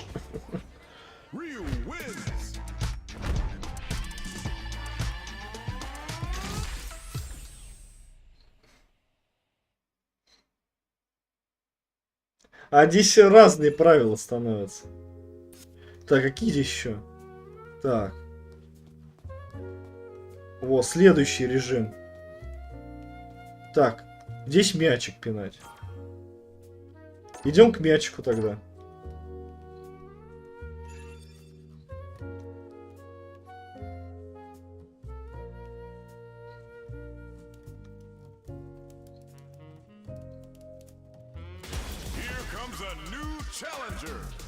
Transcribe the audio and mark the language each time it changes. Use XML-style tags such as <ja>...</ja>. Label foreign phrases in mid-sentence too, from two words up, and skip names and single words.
<en>Ryu wins.</en> <ru>А здесь разные правила становятся. Так, какие здесь еще? Так. Во, следующий режим. Так, здесь мячик пинать. Идем к мячику тогда.</ru> <en>Here comes a new challenger.</en>